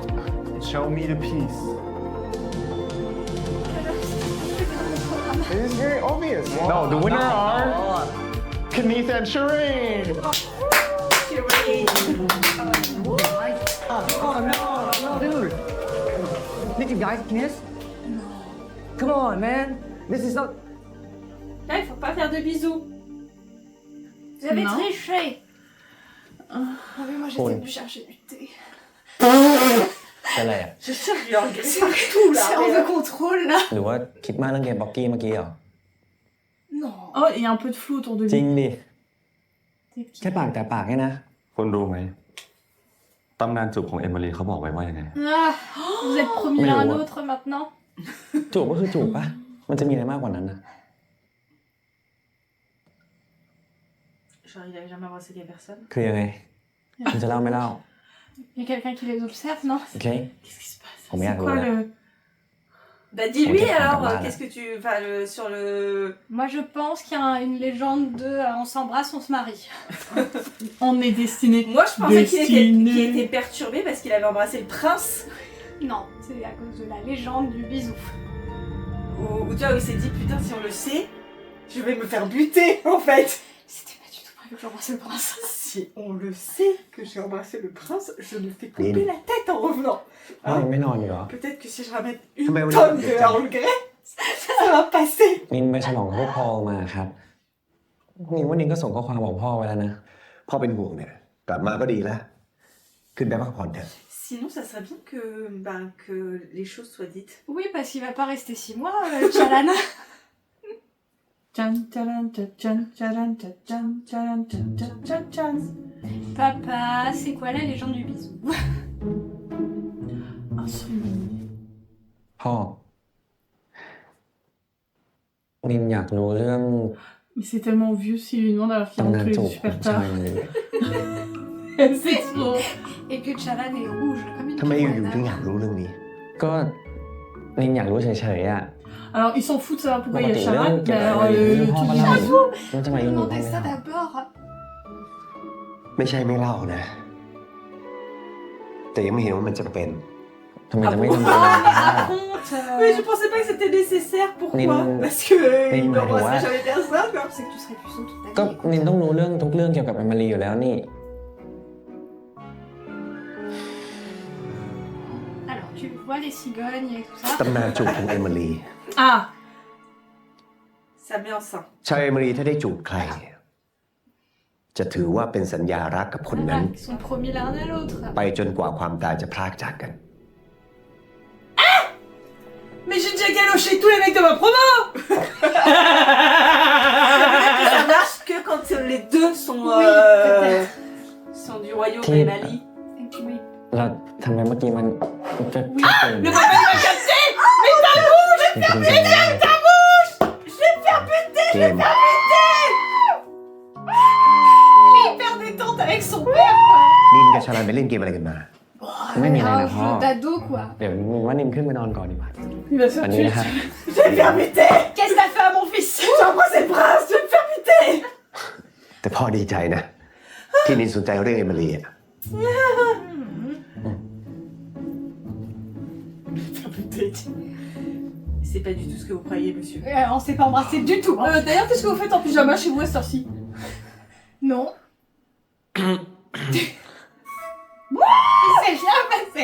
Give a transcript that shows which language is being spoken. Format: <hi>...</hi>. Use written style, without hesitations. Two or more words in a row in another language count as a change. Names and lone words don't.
<en>Show me the piece. It is very obvious. No, the winner are Kenneth and Shireen. Oh no, dude. Did you guys miss? No. Come on, man. This is not.</en> <fr>Là, il faut pas faire de bisous. Vous avez Non. triché. Ah oui, moi j'étais venue chercher du thé.</fr> <th>เป็นอะไรอ่ะ</th> <fr>Je cherche du regret partout là. C'est hors de contrôle là.</fr> <th>หรือว่าคิดมากเรื่องเกมบ็อกกี้เมื่อกี้เหรอ</th> <fr>Non. Oh, il y a un peu de flou autour de</fr> <th>จริง</th> <fr>lui.</fr> <th>ดิ แค่ปากแต่ปากแค่นะ คุณรู้ไหมตำนานจูบของเอมิลีเขาบอกไว้ว่ายังไง</th> <fr>Ah, vous êtes promis l'un à l'autre maintenant.</fr> <th>จูบก็คือจูบปะมันจะมีอะไรมากกว่านั้นนะ</th> <fr>Genre, il avait jamais embrassé des personnes.</fr> <th>คือยังไงคุณจะเล่าไม่เล่า</th> <fr>Il y a quelqu'un qui les observe, non?</fr> <th>โอเค</th> <fr>Qu'est-ce qui se passe?</fr> <th>ผมอยาก</th> <fr>C'est</fr> <th>รู้</th> <fr>quoi</fr> <th>แล้ว</th> <fr>le... Bah dis-lui On alors, dirait qu'est-ce que tu... Enfin, sur le... Moi je pense qu'il y a une légende de on s'embrasse, on se marie. On est destiné. Moi je pensais Destiné. qu'il était perturbé parce qu'il avait embrassé le prince. Non, c'est à cause de la légende du bisou. Ou tu vois, où il s'est dit putain si on le sait, je vais me faire buter en fait. C'était pas du tout prévu que j'embrasse le prince. Si on le sait que j'ai embrassé le prince, je me fais couper la tête en revenant.</fr> <th>พ่อยังไม่นอนอยู่เหรอ</th> <fr>Peut-être que si je ramène Mais une on tonne est- de regret, ça va passer.</fr> <th>นินไปฉลองกับพวกพอลมาครับนินว่านินก็ส่งข้อความบอกพ่อไว้แล้วนะ พ่อเป็นห่วงเนี่ย กลับมาก็ดีแล้ว ขึ้นไปพักผ่อนเถอะ</th> <fr>Sinon, ça serait bien que les choses soient dites. Oui, parce qu'il va pas rester 6 mois, Chalan. Tchan, tchalan, tchan, tchalan, tchan, tchalan, tchan, tchan, tchan. Papa, c'est quoi la légende du bisou? Un souvenir.</fr> <th>พ่อ นินอยากรู้เรื่อง</th> <fr>Mais c'est tellement vieux s'il lui demande alors qu'il</fr> <th>ตำ</th> <fr>rentre</fr> <th>นาน</th> <fr>tous</fr> <th>จู</th> <fr>les</fr> <th>บขอ</th> <fr>super</fr> <th>งชาย</th> <fr>tard.</fr> <th>เลย</th> <fr>C'est trop. Et que Chalan est rouge, comme une</fr> <th>ทำไมอยู่ๆถึง</th> <fr>pingouine.</fr> <th>อยากรู้เรื่องนี้ ก็นินอยากรู้เฉยๆอ่ะ</th> <fr>Alors, ils s'en foutent de savoir</fr> <th>ป</th> <fr>pourquoi</fr> <th>ก</th> <fr>il y</fr> <th>ติ</th> <fr>a</fr> <th>เรื่อง</th> <fr>Charan,</fr> <th>เกี่ยว</th> <fr>mais</fr> <th>กับ</th> <fr>alors</fr> <th>เรื่องพ่อ</th> <fr>tout</fr> <th>มา</th> <fr>dit</fr> <th>เล่า</th> <fr>Charan.</fr> <th>มันจะมาอยู่หนูไม่</th> <fr>Demandez</fr> <th>เล่า</th> <fr>ça d'abord.</fr> <th>ไม่ใช่ไม่เล่านะ แต่ยังไม่เห็นว่ามันจะเป็น ทำไมจะไม่</th> <fr>Ah</fr> <th>ทำเป็น</th> <fr>Raconte. Mais je pensais pas que c'était nécessaire. Pourquoi? Nine- Parce que il Nine- n'embrasserait ouais. jamais personne. Quoi. C'est que tu serais puceau toute ta</fr> <th>ก็</th> <fr>vie.</fr> <th>นินต้องรู้เรื่องทุกเรื่องเกี่ยวกับแอมมารีอยู่แล้วนี่</th> <fr>Alors, tu vois les cigognes et tout ça.</fr> <th>ตำนานจูบของเอมิลี</th> <fr>Ah, Ça met enceinte.</fr> <th>ชายเอมิลีถ้าได้จูบใครเนี่ยจะถือว่าเป็นสัญญารักกับคนนั้น</th> <fr>Voilà, ils sont promis l'un à l'autre.</fr> <th>ไปจนกว่าความตายจะพรากจากกัน</th> <fr>mais j'ai déjà galoché tous les mecs de ma promo. Ça marche que quand les deux sont, Oui, peut-être. sont du royaume Qui- des Mali. Oui.</fr> <th>เราทำไมเมื่อกี้มันจะเป็น</th> <fr>Le papa il m'a capté. Mais ta bouche, ta bouche. Je vais me faire buter.</fr> <th>เกม</th> <fr>Il est hyper détente avec son père, quoi.</fr> <th>นินกับชาลันไปเล่นเกมอะไรกันมา ไม่มีอะไร</th> <fr>Un</fr> <th>นะพ่อ</th> <fr>jeu d'ado, quoi.</fr> <th>เดี๋ยวนินว่านินขึ้นไปนอนก่อนดีกว่า</th> <fr>Il va se</fr> <th>อัน</th> <fr>faire</fr> <th>นี้</th> <fr>tuer.</fr> <th>นะฮะ</th> <fr>Je vais me faire buter. Qu'est-ce que t'as fait à mon fils? J'ai embrassé le prince. Je vais me faire buter.</fr> <th>แต่พ่อดีใจนะ ที่นินสนใจเรื่องเอมิลีอะ</th> <fr>Faire buter. C'est pas du tout ce que vous croyez, monsieur. On s'est pas embrassé du tout. Hein. D'ailleurs, qu'est-ce que vous faites en pyjama chez vous à cette heure-ci? Non. Il s'est rien passé.</fr>